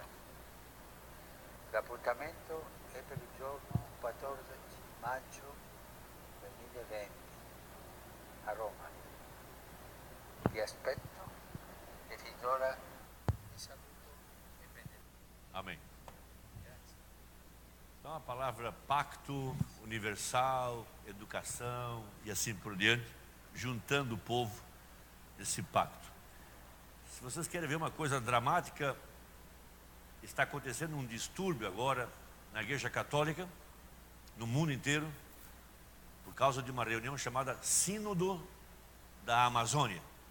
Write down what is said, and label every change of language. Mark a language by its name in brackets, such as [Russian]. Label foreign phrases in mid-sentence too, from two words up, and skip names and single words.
[Italian] L'appuntamento è per il giorno 14 maggio 2020 a Roma. Vi aspetto e fin d'ora vi saluto e benedico. [Portuguese] Amém. Então a palavra pacto, universal, educação e assim por diante, juntando o povo nesse pacto. Se vocês querem ver uma coisa dramática, está acontecendo um distúrbio agora na Igreja Católica, no mundo inteiro, por causa de uma reunião chamada Sínodo da Amazônia.